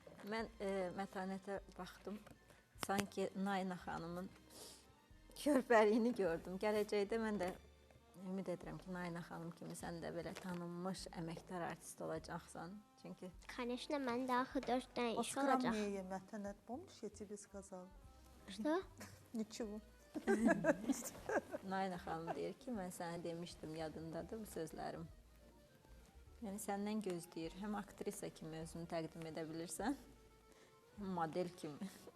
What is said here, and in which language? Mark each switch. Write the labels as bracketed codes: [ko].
[az] Mən Mətanətə baxdım. Sanki Nayna xanımın körpəliyini gördüm. Gələcəkdə mən də ümid edirəm ki, Nayna xanım kimi sən də belə tanınmış əməkdar artist olacaqsan. Çünki [ru] Конечно, [az] mən də axı 4 dənə iş olacaq. [ru] Поскромнее, Матанет, помнишь, я тебе сказала? Что? Ничего. [az] Nayna xanım deyir ki, mən sənə demişdim, yadındadır bu sözlərim. Yəni səndən gözləyir. Həm aktrisa kimi özünü təqdim edə bilirsən, həm model kimi.